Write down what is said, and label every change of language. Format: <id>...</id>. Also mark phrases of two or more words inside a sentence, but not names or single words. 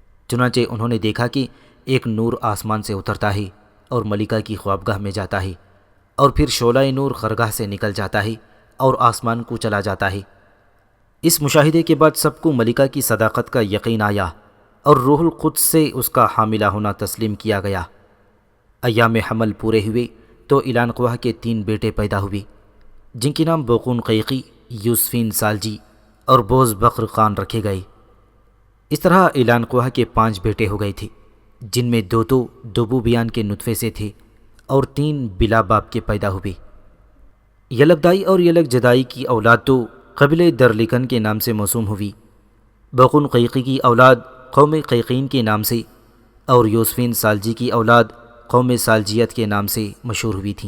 <ur>چنانچہ انہوں نے دیکھا کہ ایک نور آسمان سے اترتا ہے اور ملکہ کی خوابگاہ میں جاتا ہے، اور پھر شعلہ نور خرگاہ سے نکل جاتا ہے اور آسمان کو چلا جاتا ہے۔ اس مشاہدے کے بعد سب کو ملکہ کی صداقت کا یقین آیا اور روح القدس سے اس کا حاملہ ہونا تسلیم کیا گیا۔ ایام حمل پورے ہوئے تو اعلان قواہ کے 3 بیٹے پیدا ہوئے، جن کے نام بوقون قیقی، یوسفین سالجی اور بوز بکر خان رکھے گئے۔ اس طرح اعلان قواہ کے 5 بیٹے ہو گئے تھے، جن میں 2 تو دوبو بیان کے نطفے سے تھے اور 3 بلا باپ کے پیدا ہوئے۔ یلکدائی اور یلک جدائی کی اولاد تو قبیلہ درلکن کے نام سے موسوم ہوئی، بوقون قیقی کی اولاد قوم قیقین کے نام سے، اور یوسفین سالجی کی اولاد قوم سالجیت کے نام سے مشہور ہوئی تھیں۔</ur>